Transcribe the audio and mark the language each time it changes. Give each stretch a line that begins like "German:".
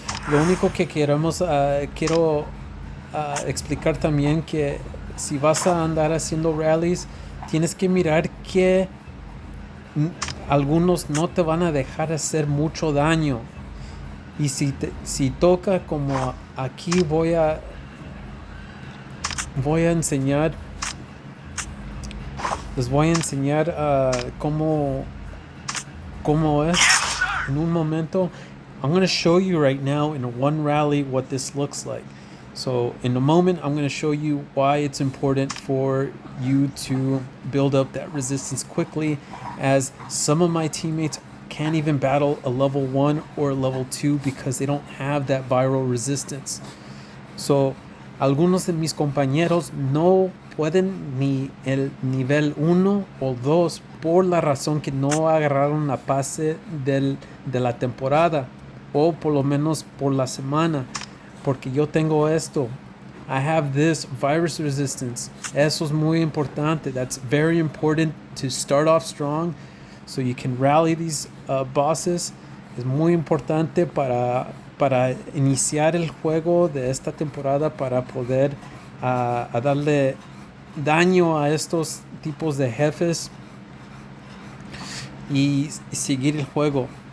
Spanish: Lo único que quiero explicar también que si vas a andar haciendo rallies, tienes que mirar que algunos no te van a dejar hacer mucho daño. Y si toca como aquí voy a enseñar, les voy a enseñar cómo es en un momento.
English: I'm going to show you right now in one rally what this looks like. So in a moment, I'm going to show you why it's important for you to build up that resistance quickly, as some of my teammates can't even battle a level 1 or a level 2 because they don't have that viral resistance. So
Spanish: Algunos de mis compañeros no pueden ni el nivel 1 o 2 por la razón que no agarraron la pase de la temporada o por lo menos por la semana. Porque yo tengo esto.
English: I have this virus resistance.
Spanish: Eso es muy importante.
English: That's very important to start off strong so you can rally these bosses.
Spanish: Es muy importante para iniciar el juego de esta temporada para poder a darle daño a estos tipos de jefes y seguir el juego.